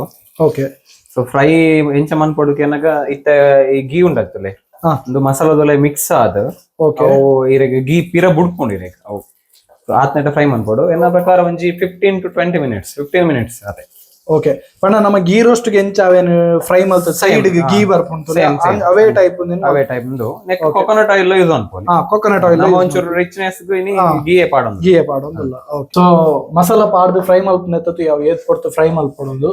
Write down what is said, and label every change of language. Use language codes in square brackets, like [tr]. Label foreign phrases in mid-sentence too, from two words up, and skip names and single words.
[tcy] ಓಕೆ ಸೊ ಫ್ರೈ ಎಂಚ ಮನ್ಪೊಡುಕೆ ಅನ್ನಗ ಇತ್ತ ಈ ಗೀ ಉಂಡಾಗ್ತಲೆ ಒಂದು ಮಸಾಲದೊಲೆ ಮಿಕ್ಸ್ ಆದ ಅವು ಇರೆಗ್ ಗೀ ಪಿರ ಬುಡ್ಕೊಂಡು ಇರೆಗ್ ಅವು ಆತ್ನೆಟ ಫ್ರೈ ಮನ್ಪೊಡು. ಎನ್ನ ಪ್ರಕಾರ ಒಂಜಿ [en] 15 to 20 minutes 15 minutes [tcy] ಅದೇ. ಓಕೆ ಪಂಡ ನಮ್ಮ ಗೀ ರೋಸ್ಟ್ ಗೆ ಎಂಚ ಅವೇನು ಫ್ರೈ ಮಲ್ತ ಸೈಡ್ ಗೆ ಗೀ ಬರ್ಪುಂಟು ಅವೇ ಟೈಪ್ [en] next coconut oil use [tcy] ಅನ್ಪೊಲಿ. [en] coconut oil [tcy] ನಮ್ಮ ಒಂಚೂರು ರಿಚ್ನೆಸ್ ಇನಿ ಗೀಯೇ ಪಾಡೊಂದುಲ್ಲ. ಸೊ ಮಸಾಲಾ ಪಾಡ್ದು ಫ್ರೈ ಮಲ್ಪನೆತ್ತತು ಯಾವ ಏತ್ ಪೊರ್ತು ಫ್ರೈ ಮಲ್ಪೊಡೊಂದು.